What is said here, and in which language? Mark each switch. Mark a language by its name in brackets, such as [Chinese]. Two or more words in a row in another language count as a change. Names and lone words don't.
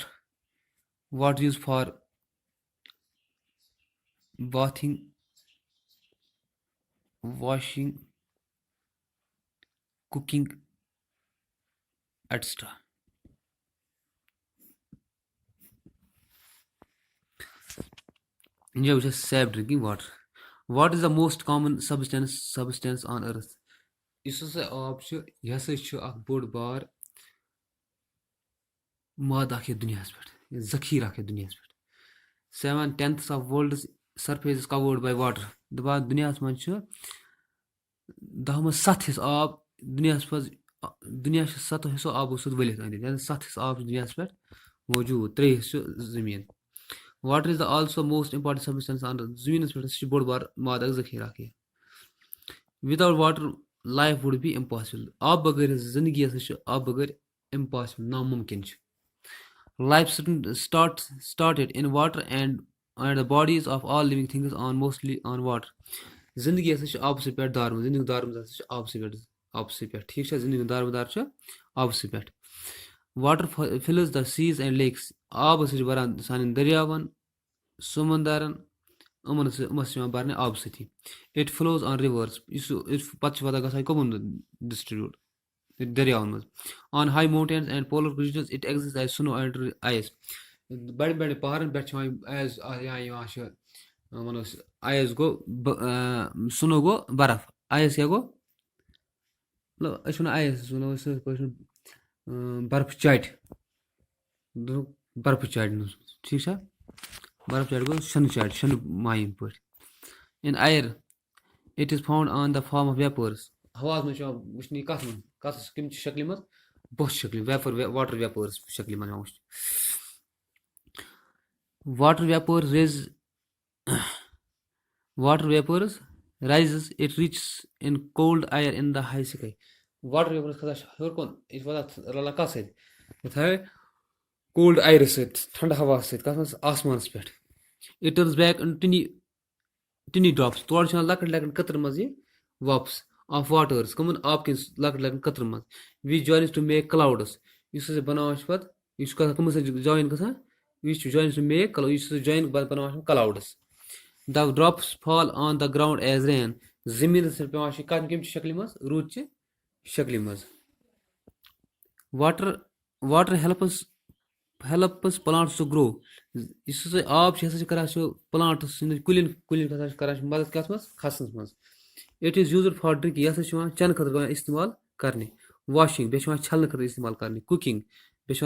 [English] Water used for bathing, washing, cooking, etc. India which is safe drinking water. What is the most common substance on earth? [Kashmiri] یُس ہسا آب چھُ یہِ ہسا چھُ اکھ بوٚڑ بار مادٕ اکھ یتھ دُنیاہس پٮ۪ٹھ ذخیرٕ اکھ یتھ دُنیاہس پٮ۪ٹھ [English] 7/10 of world's surface is covered by water. [Kashmiri] دَپان دُنیاہس منٛز چھُ 10 منٛز 7 حِصہٕ آب دُنیاہس منٛز دُنیا چھُ 7 حِصو آبو سۭتۍ ؤلِتھ أنٛدۍ یعنی 7 حِصہٕ آب چھُ دُنیاہس پٮ۪ٹھ موٗجوٗد 3 حِصہٕ چھُ زٔمیٖن. [English] Water is the also most important substance on earth. [Kashmiri] زٔمیٖنس پٮ۪ٹھ سُہ چھُ بوٚڑ بار مادٕ اکھ ذخیرٕ اکھ یہِ. [English] Without water, life would be impossible. [Kashmiri] آب بغٲر زندگی ہسا چھِ آب بغٲر impossible ناممکن چھُ. [English] Life started in water and the bodies of all living things on mostly on water. [Kashmiri] زندگی ہسا چھِ آبسٕے پٮ۪ٹھ دارمٕژ زندگی دارمٕژ ہسا چھِ آبسٕے پٮ۪ٹھ ٹھیٖک چھا زندگی دارمدار چھِ آبسٕے پٮ۪ٹھ. [English] Water fills the seas and lakes. [Kashmiri] آب ہسا چھِ بَران سانٮ۪ن دٔریاوَن سمندرن یِمن ہسا چھِ یِوان بَرنہٕ آبہٕ سۭتی. [English] It flows on rivers. [Kashmiri] یُس پَتہٕ چھُ واتان گژھان کٕمن ڈِسٹربیوٗٹ دٔریاون منٛز. [English] On high mountains and polar regions it exists as snow and ice. [Kashmiri] بَڑٮ۪ن بَڑٮ۪ن پہاڑن پٮ۪ٹھ چھِ ایز یِوان چھِ وَنو أسۍ آیس گوٚو سُنو گوٚو برف. آیس کیاہ گوٚو مطلب أسۍ وَنو آیس وَنو أسۍ یِتھ پٲٹھۍ برفہٕ چاٹہِ برفہٕ چاٹہِ منٛز ٹھیٖک چھا برف چاٹہِ گوٚو شِنہٕ چاٹہِ شِنہٕ مایِن پٲٹھۍ. [English] In air it is found on the form of vapors. [Kashmiri] ہواہس منٛز چھُ یِوان وٕچھنہٕ یہِ کَتھ منٛز کَمہِ شکلہِ منٛز بۄچھِ شکلہِ [English] vapor water [Kashmiri] ویپٲرٕس شکلہِ منٛز یِوان وٕچھنہٕ. [English] Water vapors rises it reaches in cold air in the high sky. Water vapors [Kashmiri] کھسان چھِ ہیوٚر کُن یہِ چھِ واتان رلان کَتھ سۭتۍ یِتھٕے [English] cold air [Kashmiri] سۭتۍ ٹھنڈٕ ہوا سۭتۍ کَتھ منٛز آسمانَس پٮ۪ٹھ. [English] It turns back into tiny drops. [Kashmiri] تورٕ چھِ یِوان لۄکٕٹۍ لۄکٕٹۍ قطرٕ منٛز یہِ واپس [English] of waters [Kashmiri] کٕمن آبہٕ کِس لۄکٕٹۍ لۄکٕٹۍ قطرٕ منٛز. [English] which joins to make clouds. [Kashmiri] یُس ہسا بَناوان چھُ پَتہٕ یہِ چھُ گژھان کٕمن سۭتۍ جویِن گژھان یہِ چھُ [English] joins to make [Kashmiri] یہِ چھُ سُہ جویِن بَناوان چھِ clouds. [English] The drops fall on the ground as rain. [Kashmiri] زٔمیٖنَس پٮ۪ٹھ پیوان چھِ کَمہِ شکلہِ منٛز روٗدچہِ شکلہِ منٛز [English] water helps plants to grow [Kashmiri] یُس ہسا آب چھُ یہِ ہسا چھُ کران سُہ پلانٹس کُلٮ۪ن ہسا چھُ کران مدد کتھ منٛز کھسنس منٛز [English] it is used for drinking [Kashmiri] یہِ ہسا چھُ یِوان چٮ۪نہٕ خٲطرٕ یِوان استعمال کرنہِ واشِنٛگ بیٚیہِ چھُ یِوان چھلنہٕ خٲطرٕ استعمال کرنہِ کُکِنٛگ بیٚیہِ چھُ یِوان